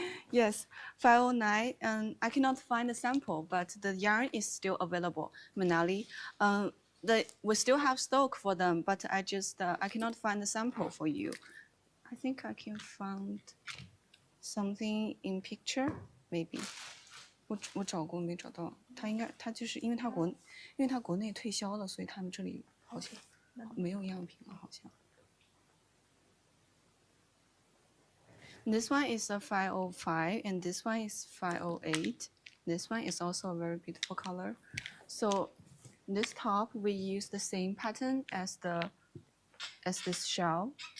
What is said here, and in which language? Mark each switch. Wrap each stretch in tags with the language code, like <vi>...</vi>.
<en>Yes, 509. I cannot find the sample, but the yarn is still available. Manali, we still have stock for them, but I cannot find the sample for you. I think I can find something in picture, maybe.</en> <zh>我找过没找到，他就是因为他国内退销了，所以他们这里好像没有样品了，好像。</zh> <en>This one is a 505 and this one is 508. This one is also a very beautiful color. So this top we use the same pattern as this shell.</en>